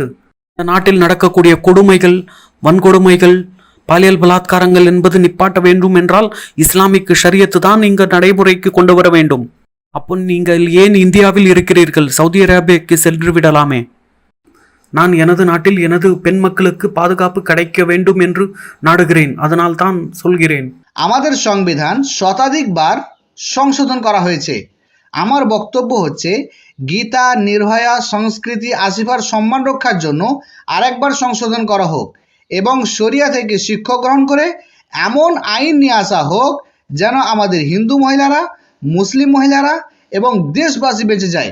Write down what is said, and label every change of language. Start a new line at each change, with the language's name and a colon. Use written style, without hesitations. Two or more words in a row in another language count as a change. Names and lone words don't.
Tamil: இந்த நாட்டில் நடக்கக்கூடிய கொடுமைகள், வன்கொடுமைகள், பாலியல் பலாத்காரங்கள் என்பது நிப்பாட்ட வேண்டும் என்றால் இஸ்லாமிக் ஷரியத்து தான் இங்கு நடைமுறைக்கு கொண்டு வர வேண்டும். அப்போ நீங்கள் ஏன் இந்தியாவில் இருக்கிறீர்கள்? சவுதி அரேபியாவுக்கு சென்று விடலாமே. நான் எனது நாட்டில் எனது பெண் மக்களுக்கு பாதுகாப்பு கிடைக்க வேண்டும் என்று நாடுகிறேன். அதனால் தான் சொல்கிறேன்।
Bangla: আমাদের সংবিধান শতাধিকবার সংশোধন করা হয়েছে। আমার বক্তব্য হচ্ছে গীতা, নির্ভয়া, সংস্কৃতি, আসিফার সম্মান রক্ষার জন্য আরেকবার সংশোধন করা হোক এবং শরিয়া থেকে শিক্ষা গ্রহণ করে এমন আইন নিয়ে আসা হোক যেন আমাদের হিন্দু মহিলারা, মুসলিম মহিলারা এবং দেশবাসী বেঁচে যায়।